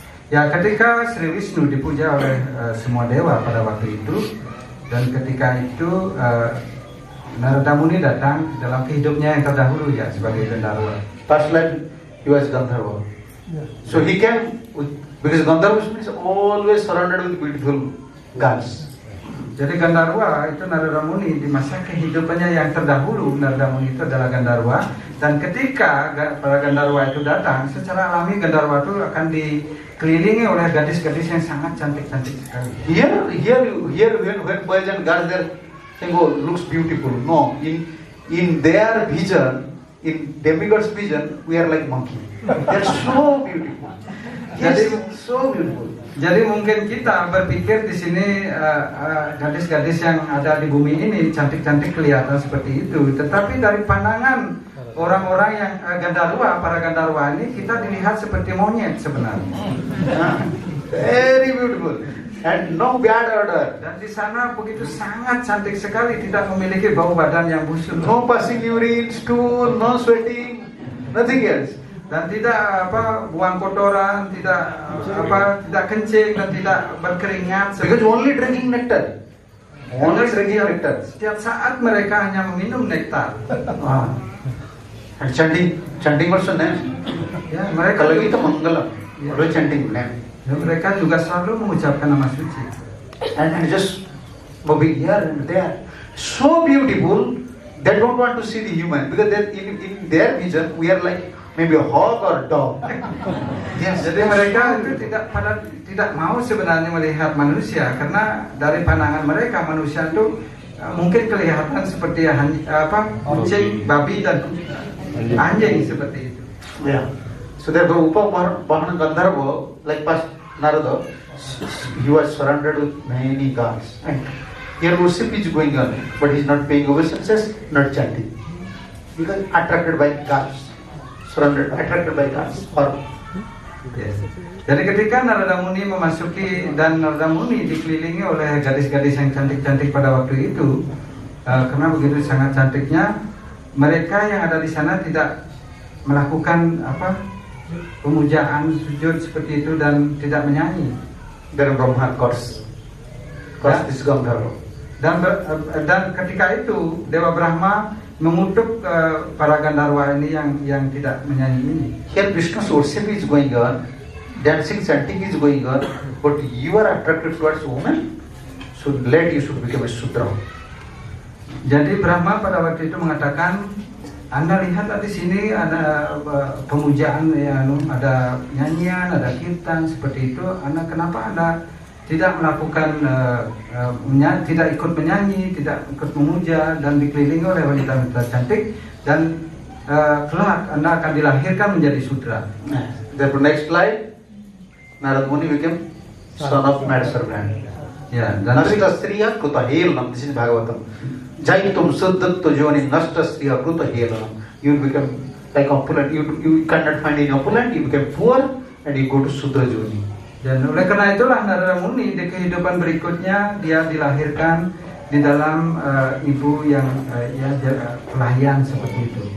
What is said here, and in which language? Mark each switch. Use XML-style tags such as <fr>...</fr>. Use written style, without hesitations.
<id>Ya, ketika Sri Wisnu dipuja oleh semua dewa pada waktu itu, dan ketika itu Narada Muni datang dalam kehidupannya yang terdahulu ya sebagai Gandharva.</id> <en>Past life he was Gandharva. So he came because Gandharva is always surrounded with beautiful gods.</en> <id>Jadi Gandharva itu Narada Muni di masa kehidupannya yang terdahulu, Narada Muni itu adalah Gandharva, dan ketika para Gandharva itu datang, secara alami Gandharva itu akan dikelilingi oleh gadis-gadis yang sangat cantik-cantik sekali.</id> <en>Here when boys and girls there saying, oh, looks beautiful. No, in their vision, in demigods' vision, we are like monkey. They're so beautiful. Yes, so beautiful.</en> <id>Jadi mungkin kita berpikir di sini gadis-gadis yang ada di bumi ini cantik-cantik kelihatan seperti itu, tetapi dari pandangan orang-orang yang para Gandharva ini kita dilihat seperti monyet sebenarnya.</id> <en>Very beautiful and no bad odor.</en> <id>Dan di sana begitu sangat cantik sekali, tidak memiliki bau badan yang busuk.</id> <en>No passing urine, stool, no sweating, nothing else.</en> <id>Dan tidak buang kotoran, tidak kencing dan tidak berkeringat.</id> <en>Because only drinking nectar. Only drinking nectar.</en> <id>Setiap saat mereka hanya meminum nektar.</id> <en>And chanting also name.</en> <id>Ya, mereka Kalau kita menggelam, always chanting name. Ya, mereka juga selalu mengucapkan nama suci.</id> <en>And just moving here and there, so beautiful. They don't want to see the human because in their vision we are like maybe a hog or dog. Yes.</en> <id>Jadi mereka itu tidak mau sebenarnya melihat manusia karena dari pandangan mereka manusia itu mungkin kelihatan seperti kucing, babi dan anjing seperti itu.</id> <en>Yeah. So therefore, Upavarana Gandharva, like past Narada, he was surrounded with many gods. And here worship is going on, but he is not paying obeisances, not chanting, because attracted by gods. Attracted by gods. Yes.</en> <id>Jadi ketika Narada Muni memasuki dan Narada Muni dikelilingi oleh gadis-gadis yang cantik-cantik pada waktu itu, karena begitu sangat cantiknya, mereka yang ada di sana tidak melakukan pemujaan sujud seperti itu dan tidak menyanyi.</id> <en>Then Brahma curse this Gandharva.</en> <id>Dan ketika itu Dewa Brahma mengutuk para Gandharva ini yang tidak menyanyi ini.</id> <en>Here Vishnu's worship is going on, dancing, chanting is going on, but you are attracted towards woman, so you should become a Sudra.</en> <id>Jadi Brahma pada waktu itu mengatakan Anda lihatlah di sini ada pemujaan, ya, ada nyanyian, ada kirtan seperti itu. Anda kenapa Anda tidak melakukan tidak ikut menyanyi, tidak ikut memuja dan dikelilingi oleh wanita-wanita cantik dan kelak Anda akan dilahirkan menjadi sudra.</id> <en>Therefore, next slide. Narad Muni became son of mad servant.</en> <id>Ya, dan</id> <sa>Nashta Striya Kruta Helanam.</sa> <en>This is Bhagavatam.</en> <sa>Jaitum Suddhattu Joni Nashta Striya Kruta Helanam.</sa> <en>You become like opulent. You cannot find any opulent. You become poor and you go to Sudra Joni.</en> <id>Dan oleh karena itulah Narada Muni di kehidupan berikutnya dia dilahirkan di dalam ibu yang pelayan seperti itu.</id>